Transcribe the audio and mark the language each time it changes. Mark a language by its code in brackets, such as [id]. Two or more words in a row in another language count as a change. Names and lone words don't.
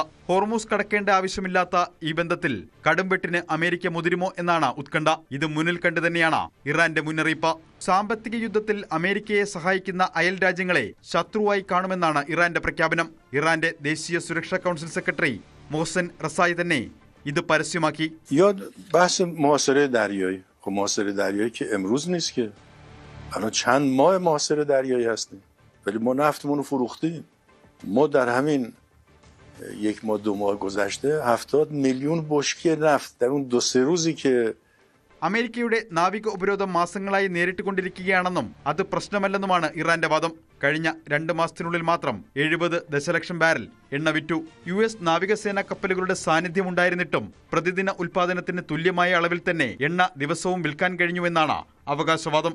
[ml] ഹോർമൂസ് കടക്കേണ്ട ആവശ്യമില്ലാത്ത ഈ ബന്ധത്തിൽ കടുംവെട്ടിന് അമേരിക്ക മുതിരുമോ എന്നാണ് ഉത്കണ്ഠ. ഇത് മുന്നിൽ കണ്ടു തന്നെയാണ് ഇറാന്റെ മുന്നറിയിപ്പ്. സാമ്പത്തിക യുദ്ധത്തിൽ അമേരിക്കയെ സഹായിക്കുന്ന അയൽ രാജ്യങ്ങളെ ശത്രുവായി കാണുമെന്നാണ് ഇറാന്റെ പ്രഖ്യാപനം. ഇറാന്റെ ദേശീയ സുരക്ഷാ കൗൺസിൽ സെക്രട്ടറി മോഹ്സൻ റസായി തന്നെ ഇത് പരസ്യമാക്കി. [fa] ولی ما نفتمون رو فروختیم. ما در همین 1-2 ماه گذشته 70 میلیون بشکه نفت در اون 2-3 روزی که [ml] അമേരിക്കയുടെ നാവിക ഉപരോധം മാസങ്ങളായി നേരിട്ടുകൊണ്ടിരിക്കുകയാണെന്നും അത് പ്രശ്നമല്ലെന്നുമാണ് ഇറാന്റെ വാദം. കഴിഞ്ഞ 2 മാസത്തിനുള്ളിൽ മാത്രം 70 ദശലക്ഷം ബാരൽ എണ്ണ വിറ്റു. US നാവികസേനാ കപ്പലുകളുടെ സാന്നിധ്യമുണ്ടായിരുന്നിട്ടും പ്രതിദിന ഉൽപാദനത്തിന് തുല്യമായ അളവിൽ തന്നെ എണ്ണ ദിവസവും വിൽക്കാൻ കഴിഞ്ഞുവെന്നാണ് അവകാശവാദം.